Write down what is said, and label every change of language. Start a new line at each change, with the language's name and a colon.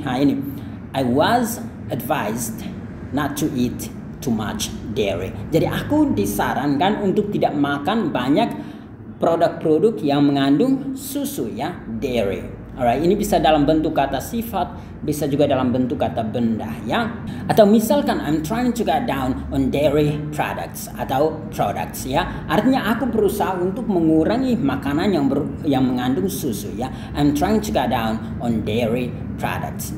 English: Ini, I was advised not to eat too much dairy.
Indonesian: Jadi aku disarankan untuk tidak makan banyak produk-produk yang mengandung susu ya, dairy. Alright, ini bisa dalam bentuk kata sifat, bisa juga dalam bentuk kata benda ya. Atau misalkan
English: I'm trying to cut down on dairy products atau products ya.
Indonesian: Artinya aku berusaha untuk mengurangi makanan yang mengandung susu ya.
English: I'm trying to cut down on dairy products.